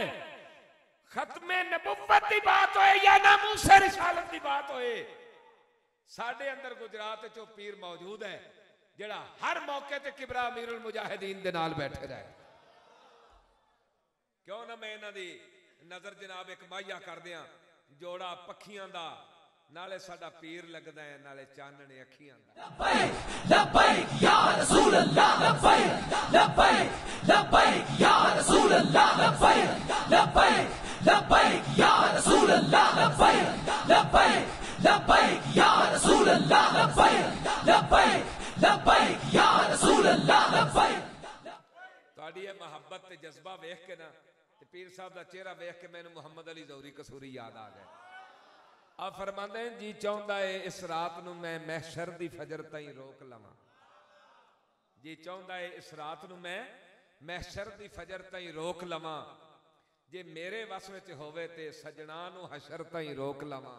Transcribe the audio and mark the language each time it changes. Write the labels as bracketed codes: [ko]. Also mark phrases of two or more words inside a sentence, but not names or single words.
[pa] ختم نبوت کی بات ہوئے یا ناموس رسالت کی بات ہوئے، ساڈے اندر گجرات چوں پیر موجود ہے جیہڑا ہر موقعے تے کبرا امیر المجاہدین دے نال بیٹھے رہے. کیوں نا میں انہاں دی نظر جناب ایک ماہیا کر دیاں، جوڑا پکھیاں دا، نالے ساڈا پیر لگدا ہے، نالے چانن اکھیاں دا. [ar] لبيك لبيك يا رسول الله، لبيك لبيك لبيك يا رسول الله، لبيك لبيك لبيك يا رسول الله، لبيك لبيك لبيك يا رسول الله، لبيك لبيك لبيك يا رسول الله، لبيك. [pa] تہاڈی یہ محبت تے جذبہ ویکھ کے نا تے پیر صاحب دا چہرہ ویکھ کے مینوں محمد علی ظہوری قصوری یاد آ گئے. آپ فرماتے ہیں جی چاہتا ہے اس رات نوں میں محشر دی فجر تائیں روک لواں، جی چاہتا ہے اس رات نوں میں محشر دی فجر تائیں روک لواں، جے میرے وس وچ ہووے تے سجناں نوں حشر تائیں روک لواں.